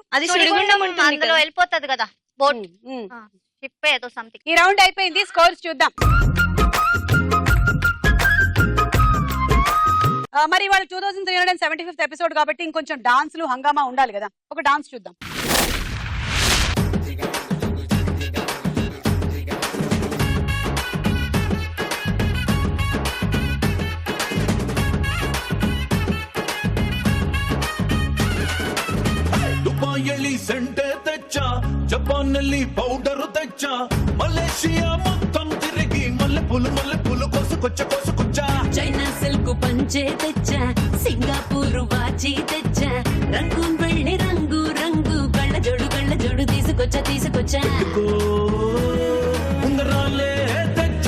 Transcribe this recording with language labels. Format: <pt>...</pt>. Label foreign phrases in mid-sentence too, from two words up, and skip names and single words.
<te>అది సుడిగుండం ఉంటుంది అందులో కదా. వెళ్ళిపోతుంది కదా బోట్. షిప్ ఏదో సంథింగ్. ఈ రౌండ్ అయిపోయింది, స్కోర్స్ చూద్దాం. మరి ఇవాళ 2375th ఎపిసోడ్ కాబట్టి ఇంకొంచెం డాన్స్లు హంగామా ఉండాలి కదా. ఒక డాన్స్ చూద్దాం. దుబాయల్లి సెంటె తెచ్చ, జపాన్నల్లి పౌడర్ తెచ్చ, మలేషియా మొత్తం తిరిగి మల్లె పూలు కోసుకొచ్చ. చైనా సిల్క్ పంచే తెచ్చా, సింగపూర్ వాచి తెచ్చా, రంగూన్ వెళ్ళి రంగు రంగు కళ్ళ జోడు తీసుకొచ్చా. ఉంగరాలే తెచ్చా,</te>